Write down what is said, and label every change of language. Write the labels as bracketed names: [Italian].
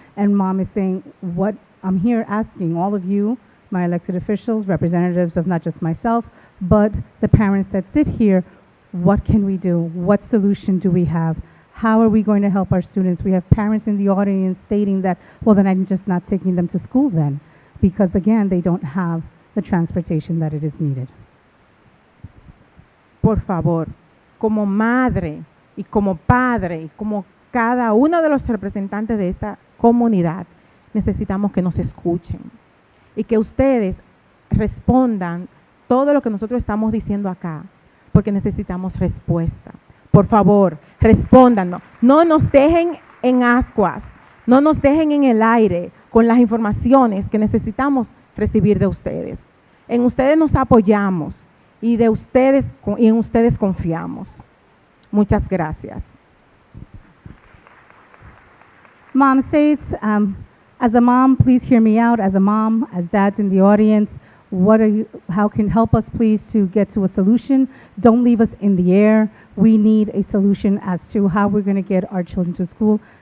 [English] And mom is saying, what I'm here asking all of you, my elected officials, representatives of not just myself, but the parents that sit here, what can we do? What solution do we have? How are we going to help our students? We have parents in the audience stating that, well, then I'm just not taking them to school then, because again, they don't have the transportation that it is needed. [Spanish] Por favor, como madre y como padre y como cada uno de los representantes de esta comunidad, necesitamos que nos escuchen y que ustedes respondan todo lo que nosotros estamos diciendo acá, porque necesitamos respuesta. Por favor, respóndanos. No nos dejen en ascuas, no nos dejen en el aire con las informaciones que necesitamos recibir de ustedes. En ustedes nos apoyamos y en ustedes confiamos. Muchas gracias. [English] Mom states, as a mom, please hear me out. As a mom, as dads in the audience, how can help us please to get to a solution? Don't leave us in the air. We need a solution as to how we're going to get our children to school.